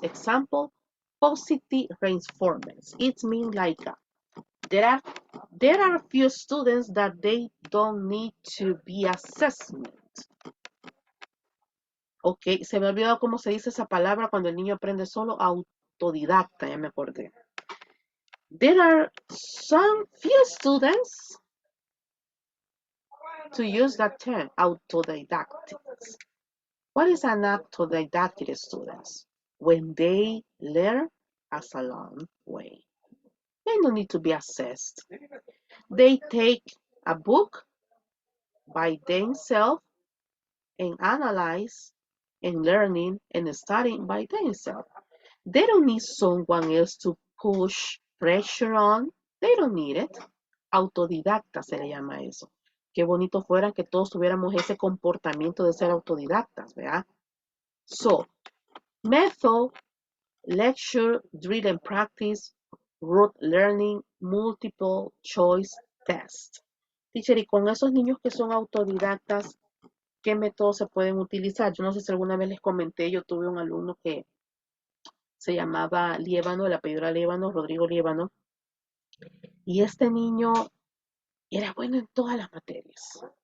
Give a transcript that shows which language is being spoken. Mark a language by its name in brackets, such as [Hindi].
[English] Example, positive reinforcements. It means like there are a few students that they don't need to be assessment. [Spanish] Ok, se me ha olvidado cómo se dice esa palabra cuando el niño aprende solo, autodidacta, ya me acordé. [English] There are some few students to use that term, autodidactic. What is an autodidactic student? When they learn as a long way. They don't need to be assessed. They take a book by themselves and analyze and learning and studying by themselves. They don't need someone else to push pressure on. They don't need it. [Spanish] Autodidacta se le llama eso. Qué bonito fuera que todos tuviéramos ese comportamiento de ser autodidactas, ¿verdad? [English] So, method, lecture, drill and practice, rote learning, multiple choice test. [Spanish] Teacher, y con esos niños que son autodidactas, ¿qué métodos se pueden utilizar? Yo no sé si alguna vez les comenté, yo tuve un alumno que se llamaba Liébano, el apellido era Liébano, Rodrigo Liébano, y este niño era bueno en todas las materias.